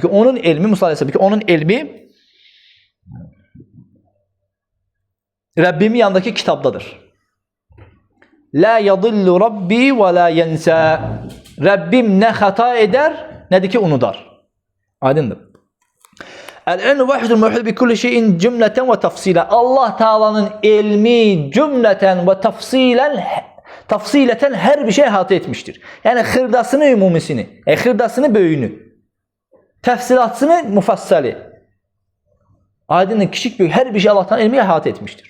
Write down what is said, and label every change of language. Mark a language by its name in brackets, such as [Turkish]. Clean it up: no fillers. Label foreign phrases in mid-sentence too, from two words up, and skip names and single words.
[Azerbaijani] Onun elmi, Musa Aleyhisselam deyir ki, onun elmi Rabbimin yanındakı kitabdadır. [Arabic] لا يضل ربي ولا ينسى. [Azerbaijani] Rabbim nə xəta edər, nədir ki unudar. Aydındır. [Arabic] العلم واحد محيط بكل شيء جملة وتفصيلا. [Azerbaijani] Allah Taala'nın elmi [Arabic] جملة وتفصيلا [Azerbaijani] hər bir şey əhatə etmişdir. Yəni xırdasını, ümumisini, xırdasını, böyüyünü, təfsilatını, mufassali. Aydındır, kiçik böyük hər bir şey Allah Taala'nın elmi əhatə etmişdir.